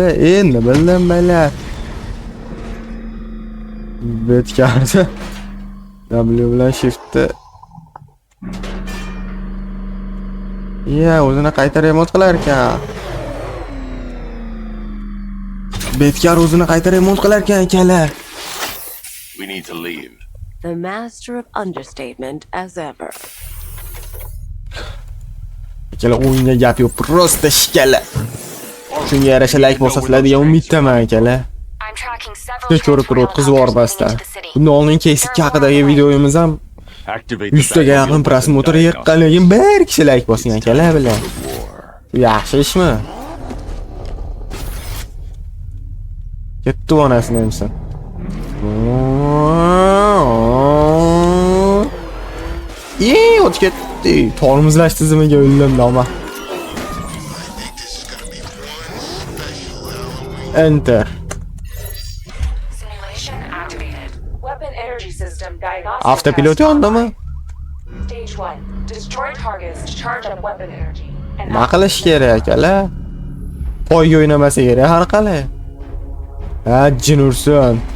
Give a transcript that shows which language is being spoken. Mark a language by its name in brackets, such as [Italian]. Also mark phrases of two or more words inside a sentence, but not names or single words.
[Uzbek] Endi bildim baylar. Betkardi. W bilan shiftni. O'zini qayta remont qilar ekan. Betkar o'zini qayta remont qilar ekan akalar. [English] We need to leave. The master of understatement as ever. [Uzbek] Akalar o'yinga gap yo'q, [Russian] prosta shikala. [Uzbek] Shunga yarasha like bosasizlar degan umiddaman akalar. [English] I'm tracking several [Uzbek] Ko'rib turib o'tkazib yubormasdan. Bundan oldin kesik haqidagi videomiz ham 100 taga yaqin prosmotr yiqqan, lekin bir kishi like bosgan akalar bilan. Yaxshi ishmi? Ketdi onasini emsin. O'tib ketdi. Tormozlash tizimiga o'yindim noma. Enter. [English] Simulation activated. Weapon energy system diagnostic. [Uzbek] Avtopilot yondimi? [English] Stage 1. Destroy targets to charge up weapon energy. [Uzbek] Nima qilish kerak akalar? Poyga o'ynamasa kerak har qalay. Jin ursin.